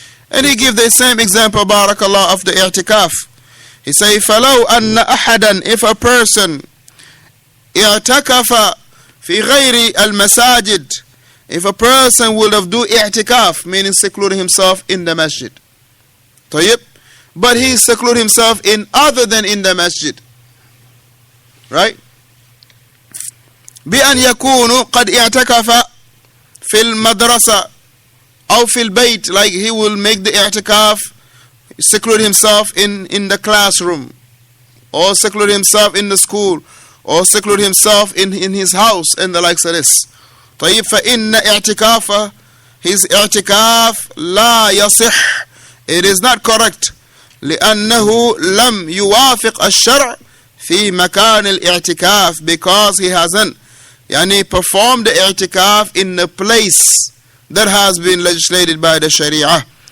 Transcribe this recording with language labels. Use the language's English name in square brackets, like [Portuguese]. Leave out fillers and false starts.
[English] And he gives the same example, barakallah, of the i'tikaf. He say, [Arabic] فَلَوْ أَنَّ أَحَدًا, [English] if a person [Arabic] اعتكف في غير المساجد, [English] if a person would have do i'tikaf, meaning secluding himself in the masjid, طيب, but he seclude himself in other than in the masjid, right? [Arabic] بأن يكون قد اعتكف في المدرسة أو في البيت, [English] like he will make the i'tikaf, seclude himself in the classroom, or seclude himself in the school, or seclude himself in his house, and the likes of this. [Arabic] طيب فإن اعتكافه, [English] his i'tikaf [Arabic] لا يصح, [English] it is not correct, [Arabic] لأنه لم يوافق الشرع في مكان الاعتكاف, [English] because he hasn't performed the i'tikaf in a place that has been legislated by the Sharia.